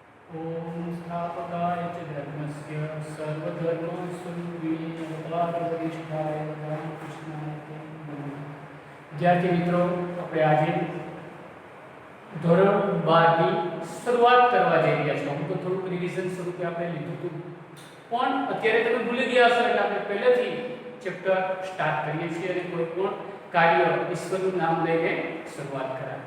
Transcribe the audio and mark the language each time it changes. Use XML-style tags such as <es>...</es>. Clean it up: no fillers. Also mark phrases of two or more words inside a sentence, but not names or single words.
<sa>ओम स्थापकाय च धर्मस्य सर्वधर्मस्वरूपिणीपादवरिष्ठाय रामकृष्णाय ते नमः।</sa> <hi>विद्यार्थी मित्रों,</hi> <gu>આપણે આજે ધોરણ 12 ની શરૂઆત કરવા જઈ રહ્યા છીએ। હું તો થોડુંક રિવિઝન સ્વરૂપે આપણે લીધું હતું, પણ અત્યારે તમે ભૂલી ગયા હશો એટલે આપણે પહેલેથી</gu> <en>chapter start</en> <gu>કરીએ છીએ અને કોઈ પણ કાર્ય ઈશ્વરનું નામ લઈને શરૂઆત કરાય।</gu>